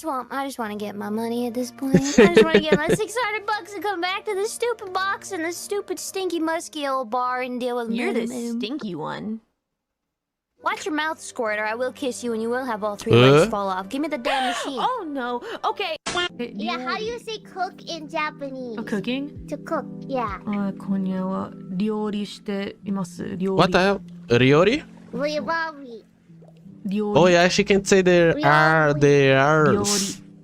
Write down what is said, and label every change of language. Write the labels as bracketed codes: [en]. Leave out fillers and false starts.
[en] I just want to get my money at this point. I just want to get my $600 and come back to this stupid box and this stupid stinky musky old bar and deal with You're the Moo Moo. stinky one. Watch your mouth, squirt, or I will kiss you and you will have all 3 legs fall off. Give me the damn machine. Oh no. Okay. Yeah, how do you say cook in Japanese? Cooking? To cook, yeah. [ja] 今夜は料理しています。料理。 [en] What the hell? Riori? Riori. Oh yeah, she can say there are the R's.